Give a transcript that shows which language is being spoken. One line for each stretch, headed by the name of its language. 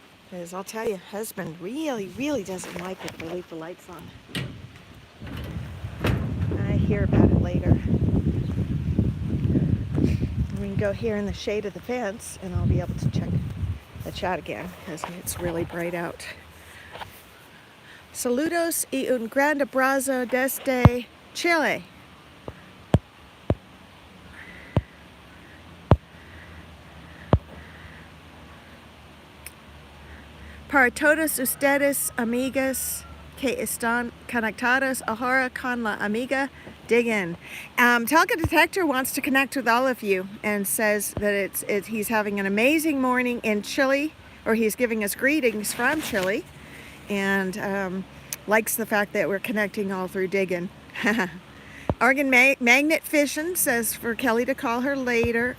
English: Because I'll tell you, husband really doesn't like it if I leave the lights on. I hear about it later. We can go here in the shade of the fence and I'll be able to check the chat again because it's really bright out.
Spanish: Saludos y un gran abrazo desde Chile. Para todos ustedes, amigas que están conectadas ahora con la amiga Diggun.
English: Talka Detector wants to connect with all of you and says that he's having an amazing morning in Chile, or he's giving us greetings from Chile, and likes the fact that we're connecting all through Diggun. Oregon Magnet Fishing says for Kelly to call him later.